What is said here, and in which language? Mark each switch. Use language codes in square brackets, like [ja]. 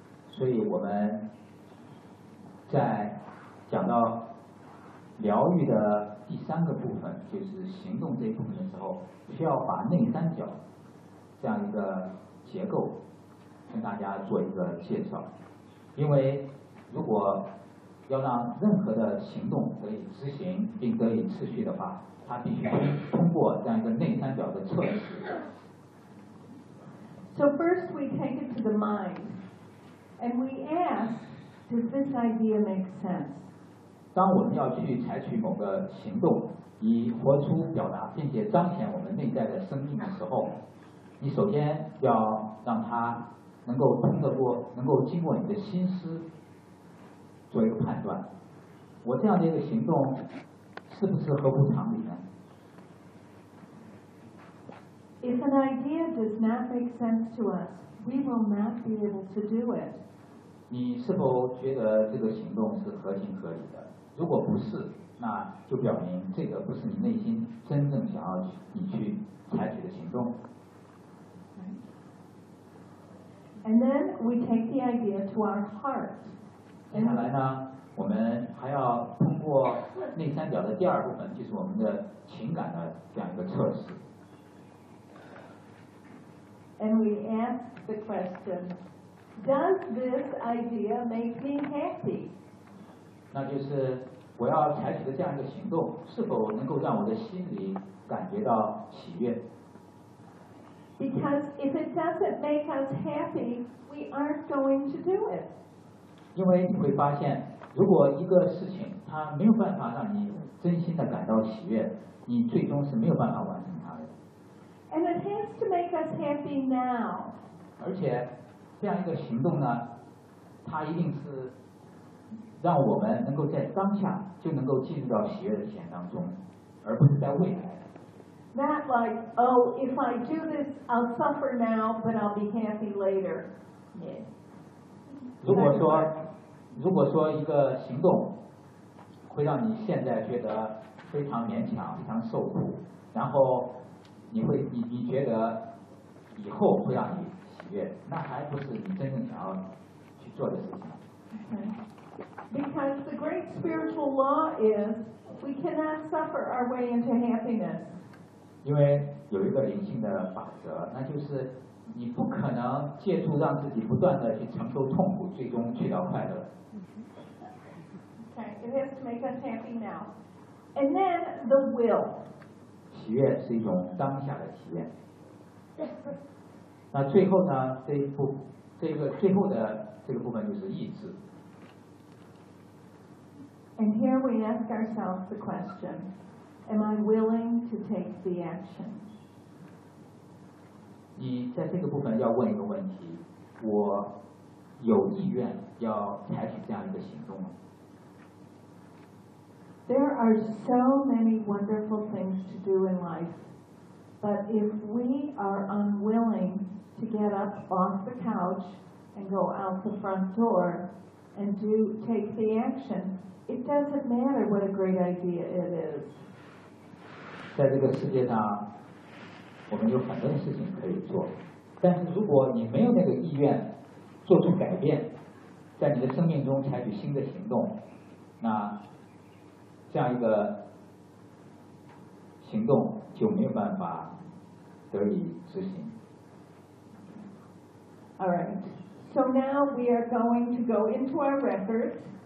[zh] 所以我们在讲到疗愈的第三个部分，就是行动这一部分的时候，需要把内三角这样一个结构跟大家做一个介绍。因为如果要让任何的行动可以执行并得以持续的话，它必须通过这样一个内三角的测试。 [en] So first we take it to the mind and we ask, does this idea make sense? [zh] 当我们要去采取某个行动，以活出表达并且彰显我们内在的生命的时候，你首先要让它能够通得过，能够经过你的心思做一个判断，我这样的一个行动是不是合乎常理呢？ [en] If an idea does not make sense to us, we will not be able to do it. [zh] 你是否觉得这个行动是合情合理的？如果不是，那就表明这个不是你内心真正想要你去采取的行动。 [en] And then we take the idea to our heart. [zh] 接下来呢，我们还要通过内三角的第二部分，就是我们的情感的这样一个测试。 [en] And we ask the question, does this idea make me happy? [zh] 那就是我要采取的这样一个行动是否能够让我的心里感觉到喜悦。 [en] Because if it doesn't make us happy, we aren't going to do it. [zh] 因为你会发现，如果一个事情它没有办法让你真心的感到喜悦，你最终是没有办法完成它的。 [en] And it has to make us happy now. [zh] 而且这样一个行动呢，它一定是让我们能够在当下就能够进入到喜悦的体验当中，而不是在未来。 [en] Not like, oh, if I do this, I'll suffer now, but I'll be happy later. Yeah. [zh] 如果说一个行动会让你现在觉得非常勉强、非常受苦，然后你觉得以后会让你喜悦，那还不是你真正想要去做的事情。 [en] Because the great spiritual law is, we cannot suffer our way into happiness. [zh] 因为有一个灵性的法则，那就是你不可能借助让自己不断的去承受痛苦，最终去到快乐。 [en] Okay, it has to make us happy now. And then the will. [zh] 喜悦是一种当下的体验。那最后呢，最后的这个部分就是意志。 [en] And here we ask ourselves the question, am I willing to take the action? [zh] 你在这个部分要问一个问题，我有意愿要采取这样一个行动吗？ [en] There are so many wonderful things to do in life, but if we are unwilling to get up off the couch and go out the front door and do take the action,It doesn't matter what a great idea it is. [zh] 在这个世界上，我们有很多事情可以做，但是如果你没有那个意愿做出改变，在你的生命中采取新的行动，那这样一个行动就没有办法得以执行。 [en] All right. So now we are going to go into our records.